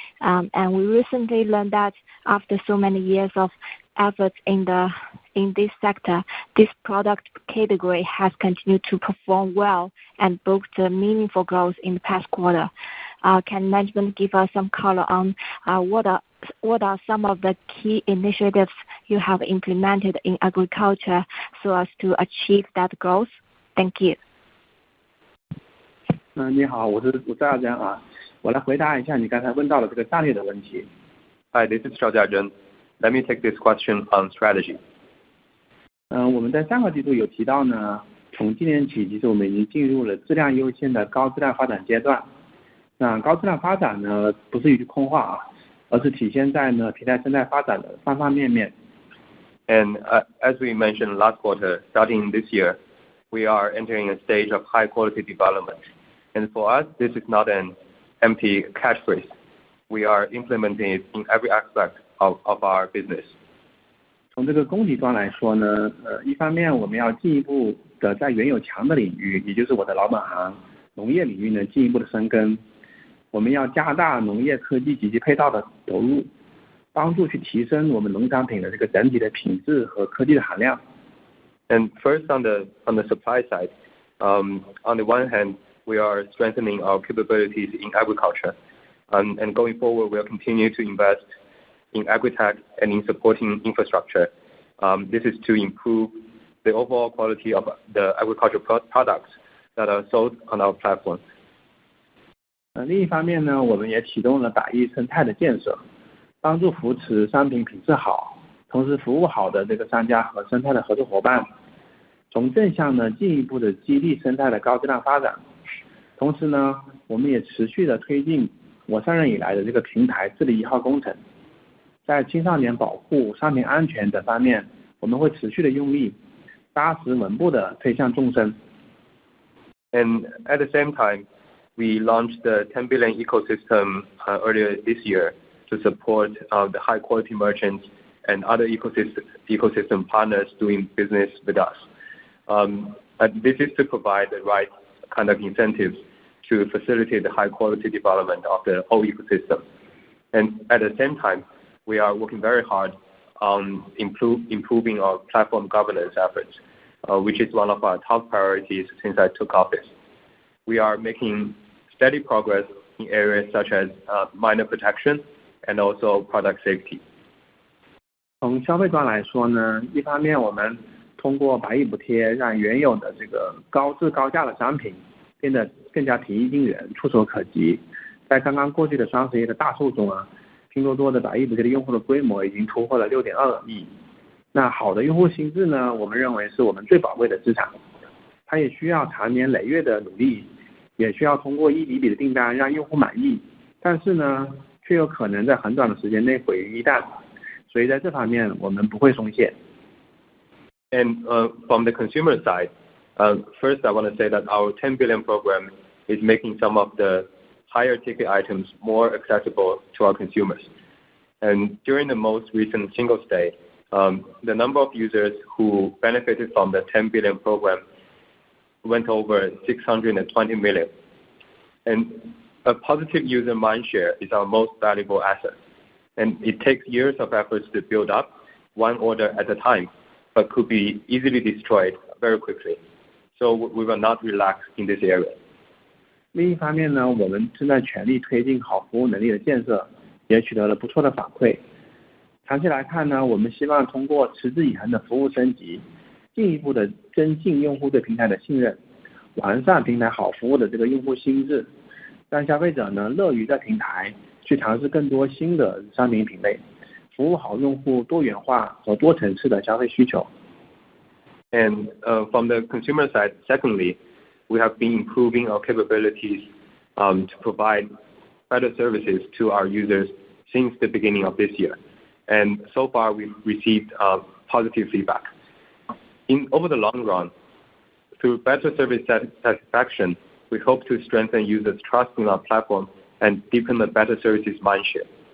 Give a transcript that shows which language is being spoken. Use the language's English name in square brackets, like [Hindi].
[English] And we recently learned that after so many years of efforts in this sector, this product category has continued to perform well and booked meaningful growth in the past quarter. Can management give us some color on what are some of the key initiatives you have implemented in agriculture so as to achieve that growth? Thank you. [Chinese] 你好，我是赵家珍啊，我来回答一下你刚才问到的这个战略的问题。 [English] Hi, this is Zhao Jiazhen. Let me take this question on strategy. [Chinese] 我们在上个季度有提到呢，从今年起，其实我们已经进入了质量优先的高质量发展阶段。那高质量发展呢，不是一句空话啊，而是体现在呢平台生态发展的方方面面。 [English] And as we mentioned last quarter, starting this year, we are entering a stage of high quality development. And for us, this is not an empty catchphrase. We are implementing it in every aspect of our business. [Chinese] 从这个供给端来说呢，一方面我们要进一步的在原有强的领域，也就是我的老本行农业领域呢进一步的深耕。我们要加大农业科技及其配套的投入，帮助去提升我们农产品的这个整体的品质和科技的含量。 [English] And first on the supply side, on the one hand, we are strengthening our capabilities in agriculture. And going forward, we'll continue to invest in agri-tech and in supporting infrastructure. This is to improve the overall quality of the agricultural products that are sold on our platform. [Chinese] 另一方面呢，我们也启动了百亿生态的建设，帮助扶持商品品质好，同时服务好的这个商家和生态的合作伙伴，从正向呢进一步的激励生态的高质量发展。同时呢，我们也持续的推进我上任以来的这个平台治理1号工程，在青少年保护、商品安全等方面，我们会持续的用力，扎实稳步的推向纵深。 [English] And at the same time, we launched the 10 billion ecosystem earlier this year to support the high quality merchants and other ecosystem partners doing business with us. And this is to provide the right kind of incentives to facilitate the high quality development of the whole ecosystem. And at the same time, we are working very hard on improving our platform governance efforts, which is one of our top priorities since I took office. We are making steady progress in areas such as minor protection and also product safety. [Chinese] 从消费端来说呢，一方面我们通过百亿补贴，让原有的这个高质高价的商品变得更加平易近人、触手可及。在刚刚过去的双十一的大促中啊，拼多多的百亿补贴的用户的规模已经突破了6.2亿。那好的用户心智呢，我们认为是我们最宝贵的资产，它也需要长年累月的努力，也需要通过一笔笔的订单让用户满意，但是呢，却有可能在很短的时间内毁于一旦。所以在这方面我们不会松懈。 [English] And from the consumer side, first I want to say that our 10 billion program is making some of the higher ticket items more accessible to our consumers. And during the most recent Singles Day, the number of users who benefited from the 10 billion program went over 620 million. And a positive user mindshare is our most valuable asset. And it takes years of efforts to build up one order at a time, but could be easily destroyed very quickly. So we will not relax in this area. [Chinese] 另一方面呢，我们正在全力推进好服务能力的建设，也取得了不错的反馈。长期来看呢，我们希望通过持之以恒的服务升级，进一步的增进用户对平台的信任，完善平台好服务的这个用户心智，让消费者呢乐于在平台去尝试更多新的商品品类，服务好用户多元化和多层次的消费需求。 [English] And from the consumer side, secondly, we have been improving our capabilities to provide better services to our users since the beginning of this year. And so far, we've received positive feedback. Over the long run, through better service satisfaction, we hope to strengthen users' trust in our platform and deepen the better services mindshare.